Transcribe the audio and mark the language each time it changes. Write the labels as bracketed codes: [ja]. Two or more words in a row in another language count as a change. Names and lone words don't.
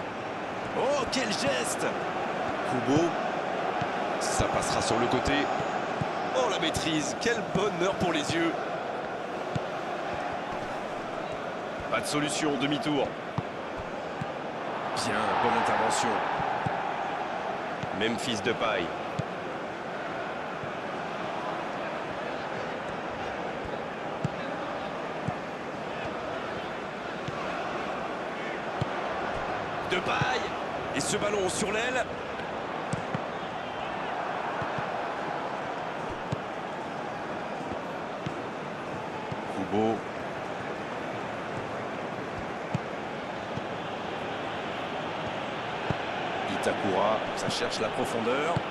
[fr] Oh, quel geste! Kubo. Ça passera sur le côté. Oh, la maîtrise. Quel bonheur pour les yeux. Pas de solution, demi-tour. Bien, bonne intervention. Memphis Depay. Depay. Et ce ballon sur l'aile. Kubo. Itakura, ça cherche la profondeur.